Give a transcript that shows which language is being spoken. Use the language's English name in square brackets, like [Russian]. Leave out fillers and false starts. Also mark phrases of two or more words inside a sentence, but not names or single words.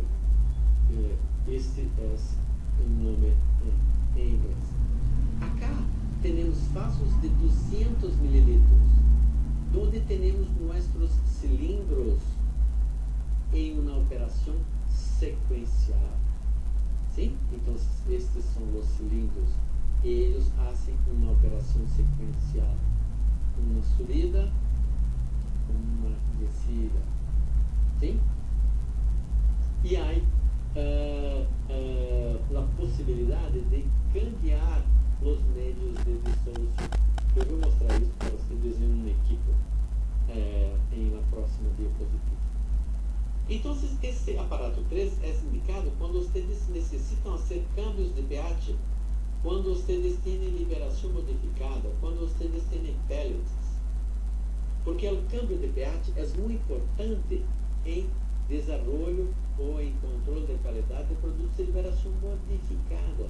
[Portuguese] Este é o nome em inglês. Acá temos vasos de 200 mililitros, onde temos nossos cilindros em uma operação sequencial. [Spanish] ¿sí? Entonces, estos son los cilindros. Ellos hacen una operación secuencial. Una subida, una descida. ¿Sí? Y hay la posibilidad de cambiar los medios de disolución. [Portuguese] Eu vou mostrar isso para vocês em um equipo em [Spanish] la próxima diapositiva. [Portuguese] Então, esse aparato 3 é indicado quando vocês necessitam fazer cambios de pH, quando vocês têm liberação modificada, quando vocês têm pellets. Porque o câmbio de pH é muito importante em desenvolvimento ou em controle de qualidade de produtos de liberação modificada.